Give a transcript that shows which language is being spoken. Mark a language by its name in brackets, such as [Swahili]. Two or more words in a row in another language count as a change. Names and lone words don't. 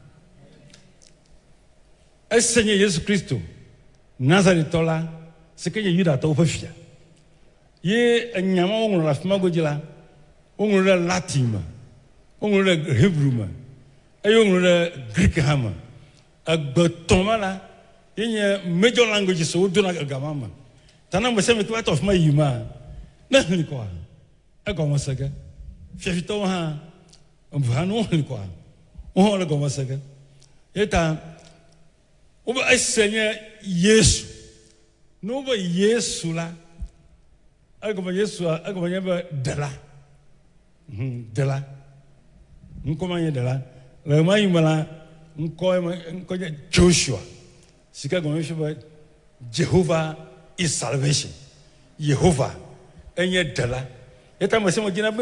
[Ewe] esie nye Yesu Kristo Nazaretɔ la si ke nye Yudatɔwo ƒe fia ye enya ma woŋlɔ le afi ma godzi la woŋlɔ ɖe Latin me woŋlɔ ɖe Hebrew me eye woŋlɔ ɖe Greek hã me egbetɔ ma la ye nye [English] major languages [Ewe] so wodona gama me ta na ame sia ame ke va tɔ afi ma yi ma ne hlĩ kɔa egɔme se ge fiafitɔwo hã eve hã ne wohlĩ kɔa wo hã wole gɔme se ge ye ta wobe esia nye Yesu ne wobe Yesu la egɔme Yesua egɔme nye be ɖela ɖela ŋkɔ nye ɖela le ma yi me la ŋkɔ nye Joshua si ke gɔme fi be [English] Jehovah is salvation [Ewe] Yehovah enye ɖela ye ta ame sia ame dzina be